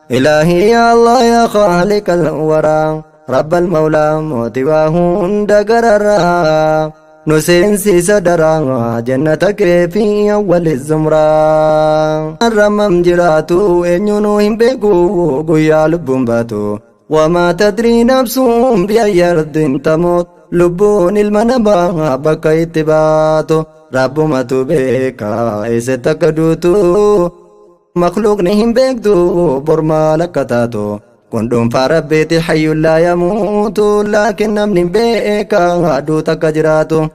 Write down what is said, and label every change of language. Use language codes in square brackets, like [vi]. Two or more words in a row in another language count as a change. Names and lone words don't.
[ar] إلهي يا الله يا خالق الورى رب المولى [om] mootii waa hunda gararraa. Nu seensiisa daraa jannata kee fi [ar] أول زمرة. [om] Ramam jiraatu eenyuunuu hin beeku guyyaa lubbuun baatu. [ar] وما تدري نفس بأي أرض تموت. [om] Lubbuun ilma namaa bakka itti baatu. Rabbumatu beeka eessatti akka duutu. Makhluuqni hin beektu bor maal akka taatu. Kun dhuunfaa Rabbiiti hayyuun laa yamuutu. Laakiin namni hin beeka aduu takka jiraatu.